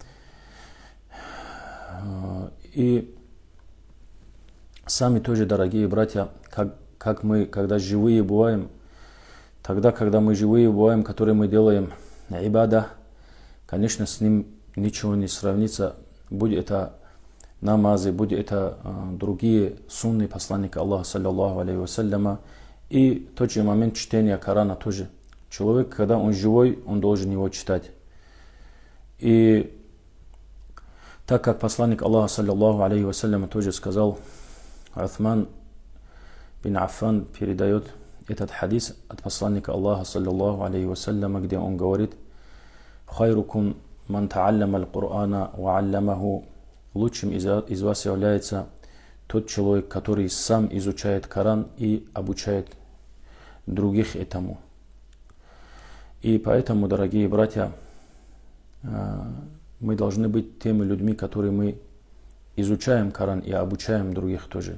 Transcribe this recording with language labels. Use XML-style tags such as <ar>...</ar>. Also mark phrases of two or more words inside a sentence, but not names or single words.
<ru>И сами тоже, дорогие братья, как мы, когда живые бываем, тогда, когда мы живые бываем, которые мы делаем ибада, конечно, с ним ничего не сравнится. Будь это намазы, будь это другие сунны посланника Аллаха,</ru> <ar>صلى الله عليه وسلم,</ar> <ru>и тот же момент чтения Корана тоже. Человек, когда он живой, он должен его читать. И так как посланник Аллаха,</ru> <ar>صلى الله عليه وسلم,</ar> <ru>тоже сказал, Усман бин Аффан передает этот хадис от посланника Аллаха,</ru> <ar>صلى الله عليه وسلم,</ar> <ru>где он говорит:</ru> <ar>«خيركم من تعلم القرآن وعلمه».</ar> <ru>Лучшим из вас является тот человек, который сам изучает Коран и обучает других этому. И поэтому, дорогие братья, мы должны быть теми людьми, которые мы изучаем Коран и обучаем других тоже.</ru>